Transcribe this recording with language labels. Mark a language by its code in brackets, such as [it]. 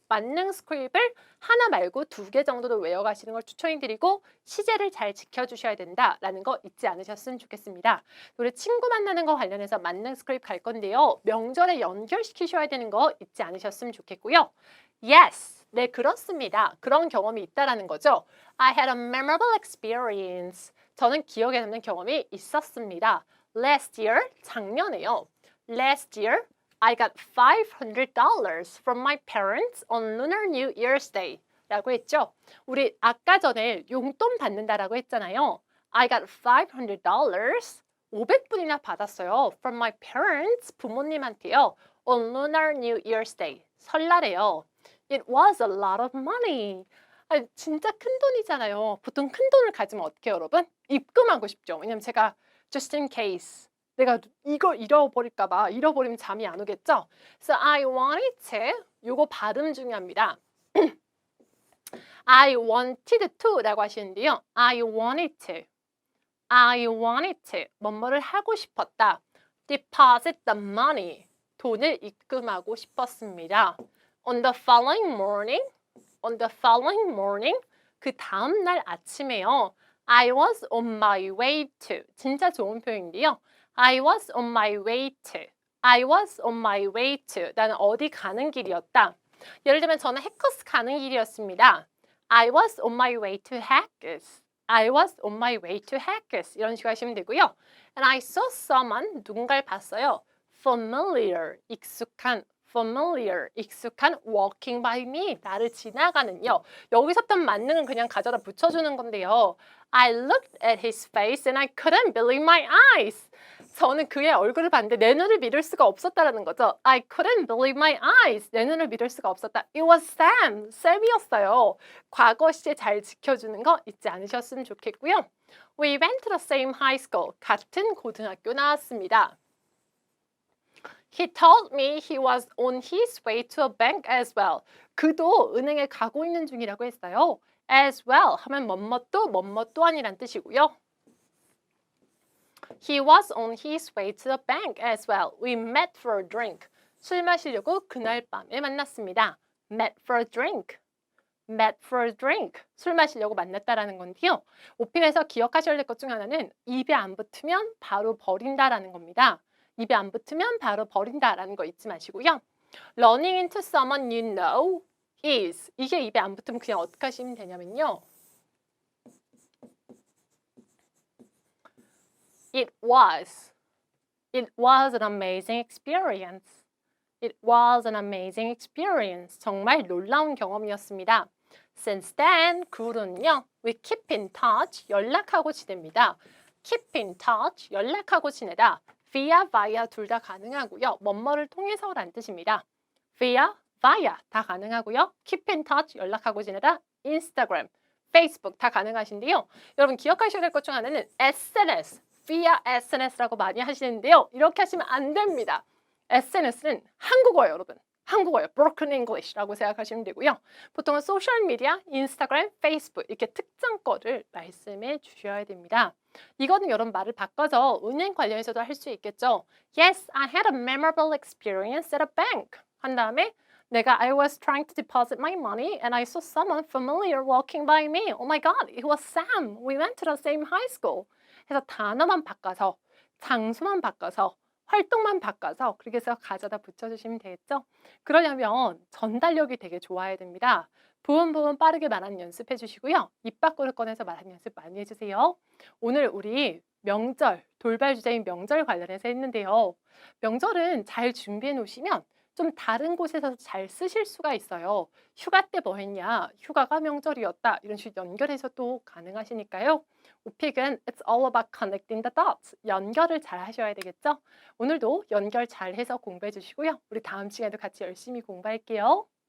[ko] 만능 스크립을 하나 말고 2개 정도도 외워가시는 걸 추천해드리고 시제를 잘 지켜주셔야 된다라는 거 잊지 않으셨으면 좋겠습니다. 우리 친구 만나는 거 관련해서 만능 스크립 갈 건데요. 명절에 연결시키셔야 되는 거 잊지 않으셨으면 좋겠고요. Yes, 네 그렇습니다. 그런 경험이 있다라는 거죠. [en] I had a memorable experience. [ko] 저는 기억에 남는 경험이 있었습니다. [en] Last year, [ko] 작년에요. [en] Last year, I got $500 from my parents on Lunar New Year's Day. [ko] 라고 했죠. 우리 아까 전에 용돈 받는다라고 했잖아요. [en] I got $500. [ko] 500분이나 받았어요. [en] From my parents, [ko] 부모님한테요. [en] On Lunar New Year's Day. [ko] 설날에요. [en] It was a lot of money. [ko] 아, 진짜 큰 돈이잖아요. 보통 큰 돈을 가지면 어떻게 해요, 여러분? 입금하고 싶죠. 왜냐면 제가 [en] just in case [ko] 내가 이거 잃어버릴까 봐 잃어버리면 잠이 안 오겠죠? [en] So I wanted to [ko] 요거 발음 중요합니다. [en] I wanted to [ko] 라고 하시는데요. [en] I wanted to I wanted to. [ko] 뭐뭐를 하고 싶었다. [en] Deposit the money. [ko] 돈을 입금하고 싶었습니다. [en] On the following morning. On the following morning. [ko] 그 다음 날 아침에요. [en] I was on my way to. [ko] 진짜 좋은 표현인데요. [en] I was on my way to. I was on my way to. [ko] 나는 어디 가는 길이었다. 예를 들면 저는 해커스 가는 길이었습니다. [en] I was on my way to Hackers. I was on my way to Hackers. [ko] 이런 식으로 하시면 되고요. [en] And I saw someone. [ko] 누군가를 봤어요. [en] Familiar. 익숙한. familiar, 익숙한 walking by me, [ko] 나를 지나가는요. 여기서부터 만능은 그냥 가져다 붙여주는 건데요. [en] I looked at his face and I couldn't believe my eyes. [ko] 저는 그의 얼굴을 봤는데 내 눈을 믿을 수가 없었다라는 거죠. [en] I couldn't believe my eyes. [ko] 내 눈을 믿을 수가 없었다. [en] It was Sam. 쌤이었어요. [ko] 과거 시제 잘 지켜주는 거 잊지 않으셨으면 좋겠고요. [en] We went to the same high school. [ko] 같은 고등학교 나왔습니다. [en] He told me he was on his way to a bank as well. [ko] 그도 은행에 가고 있는 중이라고 했어요. As well 하면 뭐뭐또 뭐뭐 또한이란 뜻이고요. [en] He was on his way to the bank as well. We met for a drink. [ko] 술 마시려고 그날 밤에 만났습니다. [en] Met for a drink. Met for a drink. [ko] 술 마시려고 만났다라는 건데요. 오피에서 기억하셔야 될 것 중 하나는 입에 안 붙으면 바로 버린다라는 겁니다. 입에 안 붙으면 바로 버린다라는 거 잊지 마시고요. [en] Running into someone you know is. [ko] 이게 입에 안 붙으면 그냥 어떻게 하시면 되냐면요. [en] It was an amazing experience. It was an amazing experience. [ko] 정말 놀라운 경험이었습니다. [en] Since then, [ko] 그 후로는요. [en] We keep in touch. [ko] 연락하고 지냅니다. [en] Keep in touch. [ko] 연락하고 지내다. via 둘 다 가능하고요. 뭐뭐를 통해서란 뜻입니다. via 다 가능하고요. [en] keep in touch 연락하고 지내다. [ko] 인스타그램, 페이스북 다 가능하신데요. 여러분 기억하셔야 될 것 중 하나는 SNS, via SNS라고 많이 하시는데요. 이렇게 하시면 안 됩니다. SNS는 한국어예요, 여러분. 한국어예요. Broken English라고 생각하시면 되고요. 보통은 소셜미디어, 인스타그램, 페이스북 이렇게 특정 거를 말씀해 주셔야 됩니다. 이거는 여러분 말을 바꿔서 은행 관련해서도 할 수 있겠죠. [en] Yes, I had a memorable experience at a bank. [ko] 한 다음에 내가 [en] I was trying to deposit my money and I saw someone familiar walking by me. Oh my God, it was Sam. We went to the same high school. [ko] 해서 단어만 바꿔서 장소만 바꿔서 활동만 바꿔서 그렇게 해서 가져다 붙여주시면 되겠죠? 그러려면 전달력이 되게 좋아야 됩니다. 부분 빠르게 말하는 연습해 주시고요. 입 밖으로 꺼내서 말하는 연습 많이 해주세요. 오늘 우리 명절, 돌발 주제인 명절 관련해서 했는데요. 명절은 잘 준비해 놓으시면 좀 다른 곳에서 잘 쓰실 수가 있어요. 휴가 때 뭐 했냐? 휴가가 명절이었다. 이런 식으로 연결해서 또 가능하시니까요. [en] 오픽은 It's all about connecting the dots. [ko] 연결을 잘 하셔야 되겠죠? 오늘도 연결 잘 해서 공부해 주시고요. 우리 다음 시간에도 같이 열심히 공부할게요.